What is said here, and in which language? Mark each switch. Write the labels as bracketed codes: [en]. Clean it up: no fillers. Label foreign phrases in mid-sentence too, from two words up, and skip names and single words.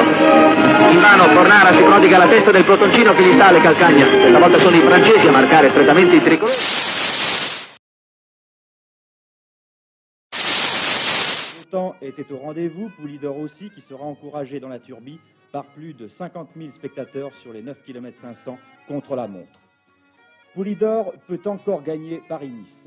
[it] Invano Fornara si prodiga alla testa del pelotoncino che gli sta alle calcagna. Questa volta sono i francesi a marcare strettamente i tricolori. [fr] Le temps était au rendez-vous, Poulidor aussi, qui sera encouragé dans la Turbie par plus de 50 000 spectateurs sur les 9 km 500 contre la montre. Poulidor peut encore gagner Paris-Nice.